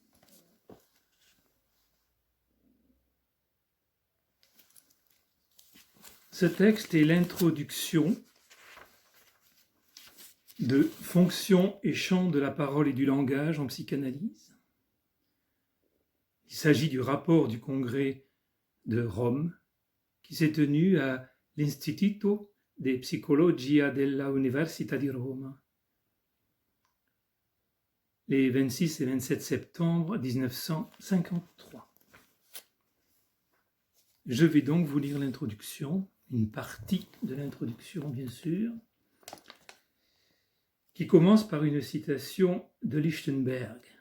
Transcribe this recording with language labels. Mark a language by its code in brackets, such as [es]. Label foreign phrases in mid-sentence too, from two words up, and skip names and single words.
[fr] Ce texte est l'introduction de Fonctions et champs de la parole et du langage en psychanalyse. Il s'agit du rapport du congrès de Rome qui s'est tenu à l'Istituto de Psicologia della Università di Roma les 26 et 27 septembre 1953. Je vais donc vous lire l'introduction, une partie de l'introduction bien sûr, qui commence par une citation de Lichtenberg.